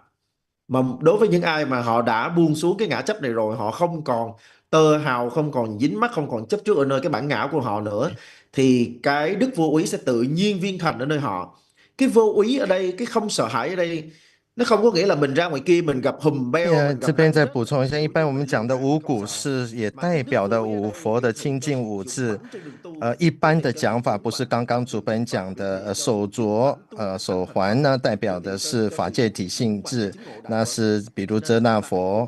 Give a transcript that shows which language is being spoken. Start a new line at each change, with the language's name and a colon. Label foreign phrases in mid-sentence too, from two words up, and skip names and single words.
Vietnamese: Mà đối với những ai mà họ đã buông xuống cái ngã chấp này rồi, họ không còn tơ hào, không còn dính mắc, không còn chấp trước ở nơi cái bản ngã của họ nữa, thì cái đức vô úy sẽ tự nhiên viên thành ở nơi họ. Cái vô úy ở đây, cái không sợ hãi ở đây, nó không có nghĩa là mình ra ngoài kia mình gặp hùm beo, mình
Chinese: 这
Vietnamese: gặp
Chinese: 边再补充一下，一般我们讲的五谷是也代表的五佛的清净五智。一般的讲法不是刚刚主本讲的手镯手环呢，代表的是法界体性智，那是比如遮那佛。